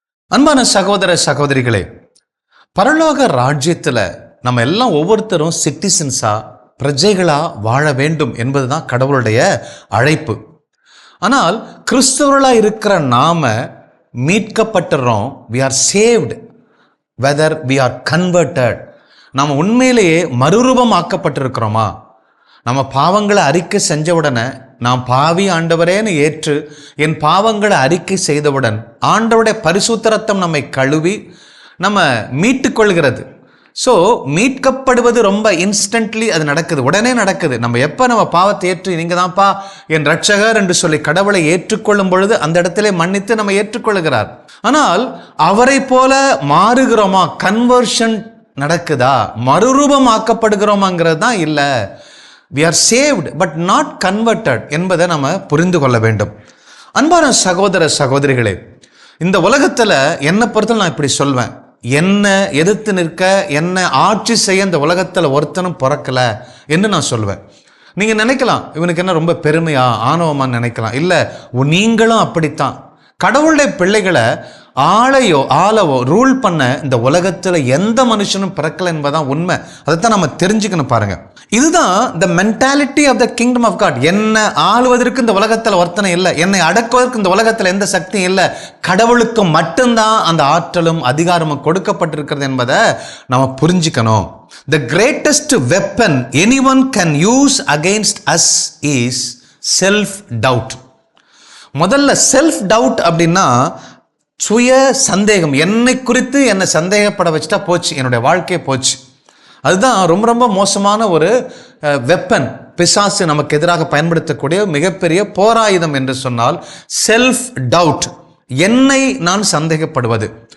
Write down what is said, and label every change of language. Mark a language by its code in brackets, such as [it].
[ta] அன்பான சகோதர சகோதரிகளே, பரலோக ராஜ்யத்தில் நம்ம எல்லாம் ஒவ்வொருத்தரும் சிட்டிசன்ஸா, பிரஜைகளா வாழ வேண்டும் என்பதுதான் கடவுளுடைய அழைப்பு. ஆனால் கிறிஸ்தவர்களா இருக்கிற நாம மீட்கப்பட்டுறோம். [en] we are saved whether we are converted. [ta] நாம் உண்மையிலேயே மறுரூபம் ஆக்கப்பட்டிருக்கிறோமா? நம்ம பாவங்களை அறிக்கை செஞ்ச உடனே, நான் பாவி ஆண்டவரேன்னு ஏற்று என் பாவங்களை அறிக்கை செய்தவுடன் ஆண்டவருடைய பரிசுத்த ரத்தம் நம்மை கழுவி நம்ம மீட்டு கொள்கிறது. ஸோ மீட்கப்படுவது ரொம்ப இன்ஸ்டன்ட்லி அது நடக்குது, உடனே நடக்குது. நம்ம எப்போ நம்ம பாவத்தை ஏற்று நீங்கள் தான்ப்பா என் ரட்சகர் என்று சொல்லி கடவுளை ஏற்றுக்கொள்ளும் பொழுது அந்த இடத்திலே மன்னித்து நம்ம ஏற்றுக்கொள்கிறார். ஆனால் அவரை போல மாறுகிறோமா? கன்வர்ஷன் நடக்குதா? மறுரூபம் ஆக்கப்படுகிறோமாங்கிறது தான் இல்லை. [en] we are saved but not converted [ta] என்பதை நம்ம புரிந்து கொள்ள வேண்டும். அன்பான சகோதர சகோதரிகளே, இந்த உலகத்தில் என்னை பொறுத்தவரை நான் இப்படி சொல்வேன், என்ன எதிர்த்து நிற்க, என்ன ஆட்சி செய்ய இந்த உலகத்தில் ஒருத்தனும் பிறக்கல என்று நான் சொல்வேன். நீங்க நினைக்கலாம், இவனுக்கு என்ன ரொம்ப பெருமையா, ஆணவமான்னு நினைக்கலாம். இல்லை, நீங்களும் அப்படித்தான். கடவுளுடைய பிள்ளைகளை ஆளவோ ரூல் பண்ண இந்த உலகத்தில் எந்த மனுஷனும் பிறக்கல என்பதான் உண்மை. அதைத்தான் நம்ம தெரிஞ்சுக்கணும். பாருங்க, இதுதான் [en] The mentality of the kingdom of God. [ta] என்னை ஆளுவதற்கு இந்த உலகத்தில் ஒருத்தனை இல்லை, என்னை அடக்குவதற்கு இந்த உலகத்தில் எந்த சக்தியும் இல்லை. கடவுளுக்கு மட்டும்தான் அந்த ஆற்றலும் அதிகாரமும் கொடுக்கப்பட்டிருக்கிறது என்பதை நம்ம புரிஞ்சுக்கணும். [en] The greatest weapon anyone can use against us is self-doubt. [ta] முதல்ல செல்ஃப் டவுட் அப்படின்னா சுய சந்தேகம். என்னை குறித்து என்னை சந்தேகப்பட வச்சுட்டா போச்சு, என்னுடைய வாழ்க்கையே போச்சு. அதுதான் ரொம்ப ரொம்ப மோசமான ஒரு வெப்பன். பிசாசு நமக்கு எதிராக பயன்படுத்தக்கூடிய மிகப்பெரிய போராயுதம் என்று சொன்னால் செல்ஃப் டவுட், என்னை நான் சந்தேகப்படுவது.